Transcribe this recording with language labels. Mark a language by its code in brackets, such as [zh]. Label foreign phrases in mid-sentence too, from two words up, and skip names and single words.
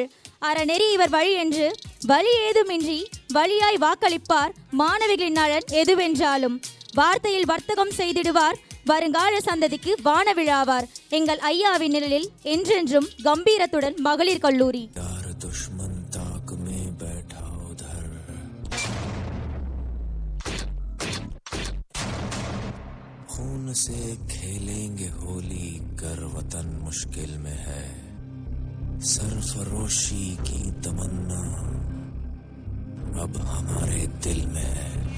[ta] அறநெறி இவர் வழி என்று வழி ஏதுமின்றி வழியாய் வாக்களிப்பார் மாணவிகளின் நலன் எதுவென்றாலும். வார்த்தையில் வர்த்தகம் செய்திடுவார், வருங்கால சந்ததிக்கு வானவிழாவார். எங்கள் ஐயாவின் நிழலில் என்றென்றும் கம்பீரத்துடன் மகளிர் கல்லூரி. [hi] खून से खेलेंगे होली कर वतन मुश्किल में है, सरफरोशी की तमन्ना अब हमारे दिल में है.